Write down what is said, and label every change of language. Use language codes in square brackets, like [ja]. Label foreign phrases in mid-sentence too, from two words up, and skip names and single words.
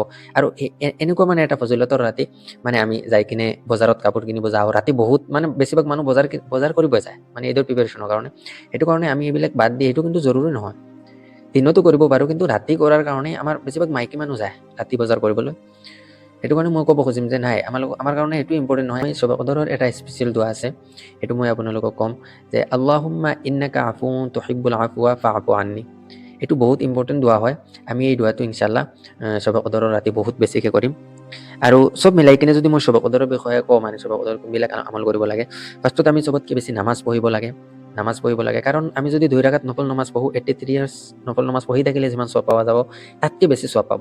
[as] আৰু এনেকুৱা মানে এটা ফজিলতৰ ৰাতি, মানে আমি যাই কিনে বজাৰত কাপোৰ কিনিব যাওঁ, ৰাতি বহুত মানে বেছিভাগ মানুহ বজাৰ কৰিব যায় মানে ঈদৰ প্ৰিপেৰেশ্যনৰ কাৰণে। সেইটো কাৰণে আমি এইবিলাক বাদ দি, সেইটো কিন্তু জৰুৰী নহয়, দিনতো কৰিব পাৰোঁ, কিন্তু ৰাতি কৰাৰ কাৰণে আমাৰ বেছিভাগ মাইকী মানুহ যায় ৰাতি বজাৰ কৰিবলৈ। সেইটো কাৰণে মই ক'ব খুজিম যে নাই, আমাৰ কাৰণে এইটো ইম্পৰ্টেণ্ট নহয়। শবে কদৰৰ এটা স্পেচিয়েল দোৱা আছে, সেইটো মই আপোনালোকক ক'ম যে [ar] اللهم إنك عفو تحب العفو فاعف عني. [as] এইটো বহুত ইম্পৰ্টেণ্ট দোৱা হয়। আমি এই দোৱাটো ইনশাআল্লাহ শবে কদৰৰ ৰাতি বহুত বেছিকৈ কৰিম। আৰু চব মিলাই কিনে যদি মই শবে কদৰৰ বিষয়ে কওঁ, মানে শবে কদৰ কোনবিলাক আমল কৰিব লাগে, ফাৰ্ষ্টত আমি চবতকৈ বেছি নামাজ পঢ়িব লাগে, কাৰণ আমি যদি 2 ৰাকাত নফল নামাজ পঢ়োঁ, 83 ইয়াৰ্ছ নফল নামাজ পঢ়ি থাকিলে যিমান সৱাব পোৱা যাব তাতকৈ বেছি সৱাব পাব।